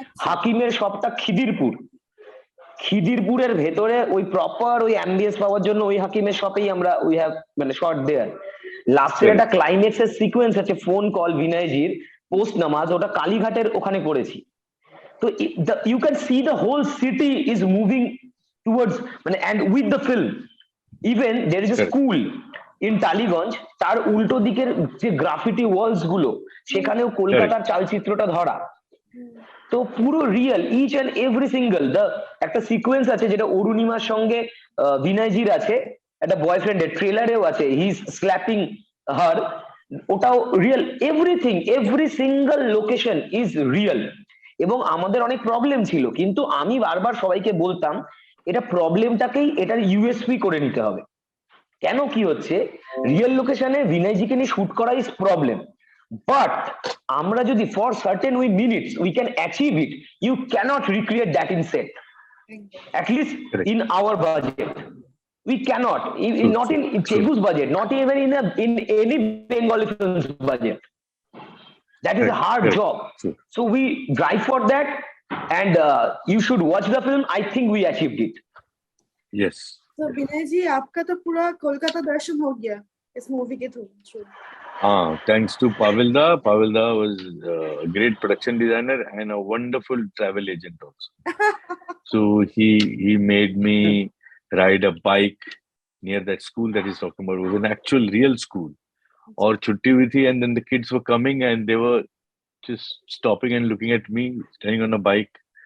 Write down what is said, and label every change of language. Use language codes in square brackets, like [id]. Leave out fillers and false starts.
[bn] হাকিমের শপটা খিদিরপুরের ভেতরে, ওই প্রপার ওই অ্যাম্বিয়েন্স পাওয়ার জন্য ওই হাকিমের শপেই আমরা উই হ্যাভ মানে শট দেয়ার। লাস্টের একটা ক্লাইম্যাক্সের সিকোয়েন্স আছে, ফোন কল বিনয়জির পোস্ট নামাজ, ওটা কালীঘাটের ওখানে করেছি। [en] So you can see the whole city is moving towards, and with the film, even there is a school in Taliganj, [bn] তার উল্টো দিকের যে গ্রাফিটি ওয়ালস গুলো, সেখানেও কলকাতার চালচিত্রটা ধরা। [en] তো পুরো real, each and every single. [bn] একটা সিকোয়েন্স আছে যেটা অরুণিমার সঙ্গে বিনয়জির আছে, একটা বয়ফ্রেন্ডের ট্রেলারেও আছে, [en] he is slapping her, [bn] ওটাও real. [en] Everything, every single location is real. [bn] এবং আমাদের অনেক প্রবলেম ছিল, কিন্তু আমি বারবার সবাইকে বলতাম এটা প্রবলেমটাকেই এটার ইউএসপি করে নিতে হবে। [en] কেন কি হচ্ছে, রিয়েল লোকেশনে বিনয়জিকে নিয়ে শুট করা ইজ প্রবলেম, বাট আমরা যদি for certain minutes we can achieve it, you can't recreate that in set, at least in our budget we cannot, not in Telugu's budget, not even in any Bengali film's budget. That is a hard job. So we drive for that, and you should watch the film. I think we achieved it. Yes. [hi] तो विनय जी आपका तो पूरा कोलकाता दर्शन हो गया इस movie के through. [en] Thanks to Pavel Da. Pavel Da was a great production designer and a wonderful travel agent also. So he made me ride a bike near that school that he's talking about. It was an actual real school. Or [hi] chutti huyi thi, [en] and then the kids were coming and they were just stopping and looking at me standing on a bike.